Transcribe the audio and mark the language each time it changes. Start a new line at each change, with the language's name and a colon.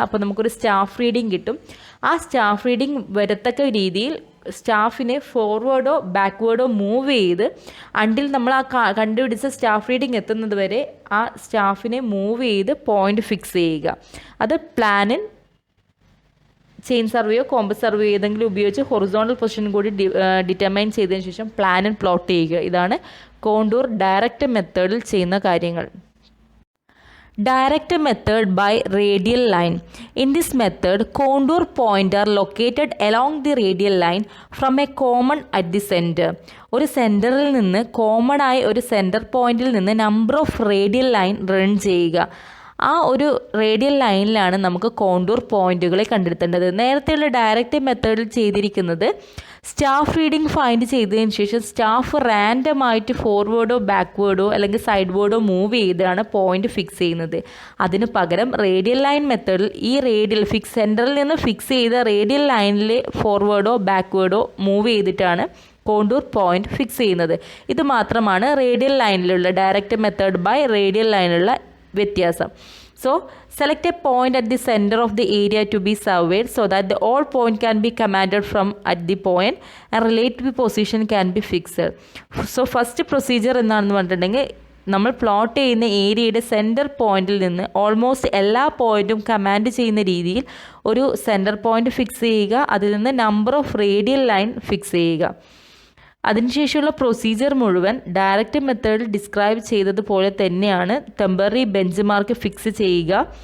Malayalam: അപ്പോൾ നമുക്കൊരു staff reading കിട്ടും. ആ സ്റ്റാഫ് റീഡിംഗ് വരത്തക്ക രീതിയിൽ സ്റ്റാഫിനെ ഫോർവേഡോ ബാക്ക്വേഡോ മൂവ് ചെയ്ത് അണ്ടിൽ നമ്മൾ ആ കണ്ടുപിടിച്ച സ്റ്റാഫ് റീഡിംഗ് എത്തുന്നത് വരെ ആ സ്റ്റാഫിനെ മൂവ് ചെയ്ത് പോയിന്റ് ഫിക്സ് ചെയ്യുക. അത് പ്ലാനിൽ ചെയിൻ സർവേയോ കോമ്പസ് സർവേയോ ഏതെങ്കിലും ഉപയോഗിച്ച് ഹൊറിസോണ്ടൽ പൊസിഷൻ കൂടി ഡിറ്റർമൈൻ ചെയ്തതിന് ശേഷം പ്ലാനിൽ പ്ലോട്ട് ചെയ്യുക. ഇതാണ് കോണ്ടൂർ ഡയറക്റ്റ് മെത്തേഡിൽ ചെയ്യുന്ന കാര്യങ്ങൾ.
English: Direct method by radial line. In this method, contour points are located along the radial line from a common at the center.
Malayalam: ഒരു സെൻറ്ററിൽ നിന്ന് കോമൺ ആയി ഒരു സെൻറ്റർ പോയിന്റിൽ നിന്ന് number of radial line run ചെയ്യുക. ആ ഒരു റേഡിയൽ ലൈനിലാണ് നമുക്ക് കോണ്ടൂർ പോയിന്റുകളെ കണ്ടെത്തേണ്ടത്. നേരത്തെയുള്ള ഡയറക്റ്റ് മെത്തേഡിൽ ചെയ്തിരിക്കുന്നത് സ്റ്റാഫ് റീഡിംഗ് ഫൈൻഡ് ചെയ്തതിന് ശേഷം സ്റ്റാഫ് റാൻഡമായിട്ട് ഫോർവേഡോ ബാക്ക്വേർഡോ അല്ലെങ്കിൽ സൈഡ്വേർഡോ മൂവ് ചെയ്താണ് പോയിന്റ് ഫിക്സ് ചെയ്യുന്നത്. അതിന് പകരം റേഡിയൽ ലൈൻ മെത്തേഡിൽ ഈ റേഡിയൽ സെൻറ്ററിൽ നിന്ന് ഫിക്സ് ചെയ്ത റേഡിയൽ ലൈനിൽ ഫോർവേഡോ ബാക്ക്വേർഡോ മൂവ് ചെയ്തിട്ടാണ് കോണ്ടൂർ പോയിന്റ് ഫിക്സ് ചെയ്യുന്നത്. ഇത് മാത്രമാണ് radial ലൈനിലുള്ള direct method by radial ലൈനിലുള്ള വ്യത്യാസം.
English: So select a point at the center of the area to be surveyed so that the all point can be commanded from at the point and relative position can be fixed. So first procedure
Malayalam: എന്താണെന്ന് പറഞ്ഞിട്ടുണ്ടെങ്കിൽ നമ്മൾ plot ചെയ്യുന്ന ഏരിയയുടെ centre പോയിന്റിൽ നിന്ന് almost എല്ലാ പോയിന്റും command ചെയ്യുന്ന രീതിയിൽ ഒരു സെൻറ്റർ പോയിന്റ് ഫിക്സ് ചെയ്യുക. അതിൽ നിന്ന് number of radial line fix ചെയ്യുക. അതിനുശേഷമുള്ള പ്രൊസീജിയർ മുഴുവൻ ഡയറക്റ്റ് മെത്തേഡിൽ ഡിസ്ക്രൈബ് ചെയ്തതുപോലെ തന്നെയാണ് ടെമ്പററി ബെഞ്ച് മാർക്ക് ഫിക്സ് ചെയ്യുക.